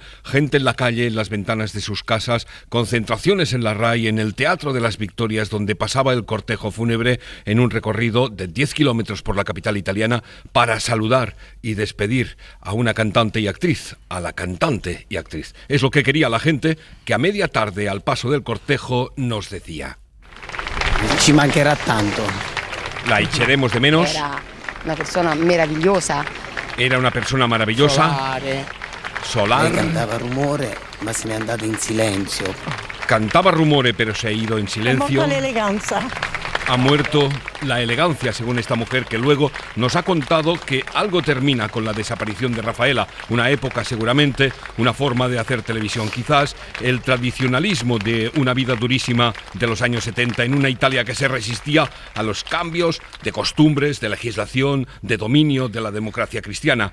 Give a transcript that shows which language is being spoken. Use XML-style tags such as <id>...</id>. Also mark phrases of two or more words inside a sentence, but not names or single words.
<es>Gente en la calle, en las ventanas de sus casas, concentraciones en la RAI, en el Teatro de las Victorias, donde pasaba el cortejo fúnebre en un recorrido de 10 kilómetros por la capital italiana para saludar y despedir a una cantante y actriz, a la cantante y actriz. Es lo que quería la gente, que a media tarde, al paso del cortejo, nos decía:</es> <it>ci mancherà tanto.</it> <es>La echaremos de menos.</es> <it>Una persona meravigliosa.</it> <es>Era una persona maravillosa. Solar.</es> <it>Cantava rumore, ma se n'è andato in silenzio.</it> <es>Cantaba rumore, pero se ha ido en silencio. Ha muerto l'eleganza. Ha muerto la elegancia, según esta mujer, que luego nos ha contado que algo termina con la desaparición de Rafaela. Una época seguramente, una forma de hacer televisión quizás, el tradicionalismo de una vida durísima de los años 70 en una Italia que se resistía a los cambios de costumbres, de legislación, de dominio de la democracia cristiana.</es>